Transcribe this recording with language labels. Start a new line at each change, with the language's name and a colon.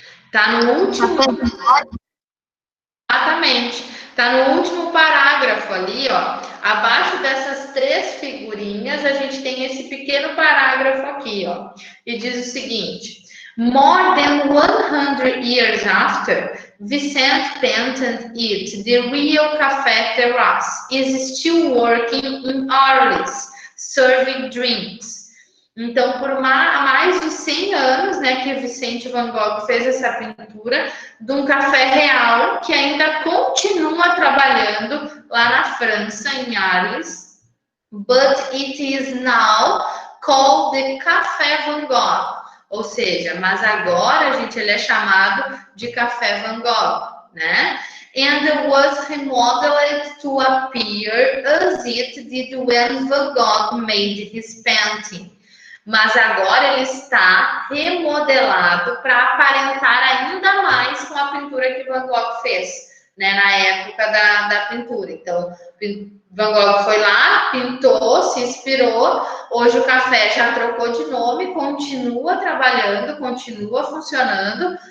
Portuguese: Tá no último. Exatamente. Tá no último parágrafo ali, ó. Abaixo dessas 3 figurinhas, a gente tem esse pequeno parágrafo aqui, ó. E diz o seguinte:
English: More than 100 years after Vicente painted it, the real Café Terrace is still working in Arles, serving drinks.
Portuguese: Então, por mais de 100 anos, né, que Vicente Van Gogh fez essa pintura de um café real que ainda continua trabalhando lá na França, em Arles,
English: but it is now called the Café Van Gogh.
Portuguese: Ou seja, mas agora, gente, ele é chamado de Café Van Gogh, né?
English: And was remodeled to appear as it did when Van Gogh made his painting.
Portuguese: Mas agora ele está remodelado para aparentar ainda mais com a pintura que Van Gogh fez, né, na época da pintura. Então, Van Gogh foi lá, pintou, se inspirou. Hoje o café já trocou de nome, continua trabalhando, continua funcionando.